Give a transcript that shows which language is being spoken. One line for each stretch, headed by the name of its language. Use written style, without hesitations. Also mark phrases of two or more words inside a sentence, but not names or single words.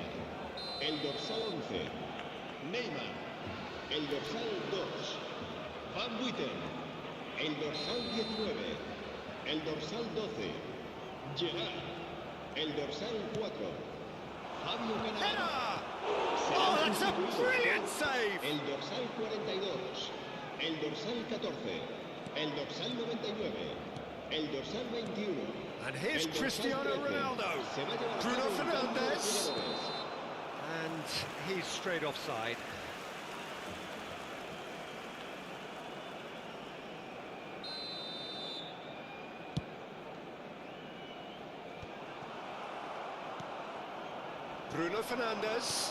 Catalan: El dorsal 11, Neymar. El dorsal 2, Van Buiten. El dorsal 19, el dorsal 12, Gerard. El dorsal 4, Fabio Cannavaro.
English: Oh, that's a brilliant save!
Catalan: El dorsal 42, el dorsal 14, el dorsal 99, el dorsal 21.
English: And here's Cristiano Ronaldo. Bruno Fernandes. And he's straight offside. Bruno Fernandes.